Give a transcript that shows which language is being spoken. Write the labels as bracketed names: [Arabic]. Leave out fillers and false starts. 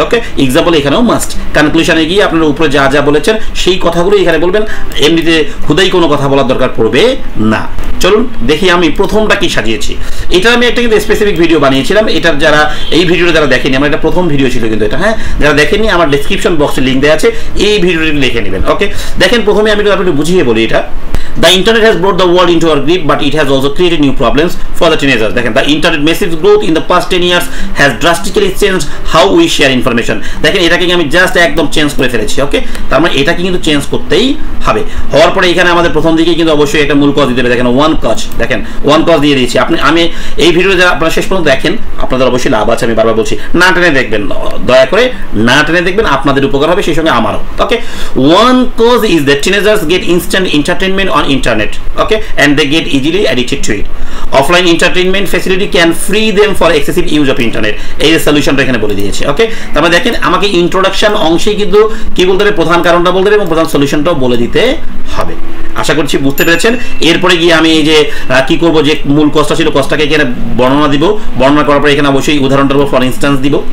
[Bangla] ওকে, example এখানেও must. কনক্লুশনে গিয়ে আপনারা উপরে যা যা বলেছেন সেই কথাগুলো এখানে বলবেন, এমনিতে হুদাই কোনো কথা বলার দরকার পড়বে না। চলুন দেখি আমি প্রথমটা কি সাজিয়েছি। এটা আমি একটা কিন্তু স্পেসিফিক ভিডিও বানিয়েছিলাম, এটার যারা এই ভিডিওটা যারা দেখেনি, আমার এটা প্রথম ভিডিও ছিল কিন্তু এটা, হ্যাঁ, যারা দেখেননি আমার ডেসক্রিপশন বক্সে লিঙ্ক দেওয়া আছে, এই ভিডিওটি লিখে নেবেন। ওকে, দেখেন প্রথমে আমি একটু বুঝিয়ে বলি এটা। [English] The internet has brought the world into our grip, but it has also created new problems for the teenagers. দেখেন, the internet massive growth in the past 10 years has drastically changed how we share information. [Bangla] দেখেন, এটাকে আমি just একদম change করে ফেলেছি। ওকে, তার মানে এটাকে কিন্তু চেঞ্জ করতেই হবে। হওয়ার পরে এখানে আমাদের প্রথম দিকে কিন্তু অবশ্যই একটা মূল কজ দিতে হবে। দেখেন ওয়ান কজ, দেখেন ওয়ান কজ দিয়ে দিয়েছি। আমি এই ভিডিও যারা আপনারা শেষ পর্যন্ত দেখেন আপনাদের অবশ্যই লাভ আছে, আমি বারবার বলছি, না টেনে দেখবেন, দয়া করে না টেনে দেখবেন, আপনাদের উপকার হবে, সেই সঙ্গে আমারও। [English] Okay, one cause is that teenagers get instant entertainment on internet. Okay, and they get easily addicted to it. Offline entertainment facility can free them for excessive use of internet. [Bangla] এই যে সলিউশনটা এখানে বলে দিয়েছি। ওকে, তারপরে দেখেন আমাকে ইন্ট্রোডাকশন অংশে কিন্তু কি বলতে হবে? প্রধান কারণটা বলতে হবে এবং প্রধান সলিউশনটাও বলে দিতে হবে। আশা করছি বুঝতে পেরেছেন। এরপরে গিয়ে আমি এই যে কি করব, যে মূল কজটা ছিল কজটাকে এখানে বর্ণনা দিব, বর্ণনা করার পরে এখানে অবশ্যই উদাহরণটা ফর ইনস্ট্যান্স দিব।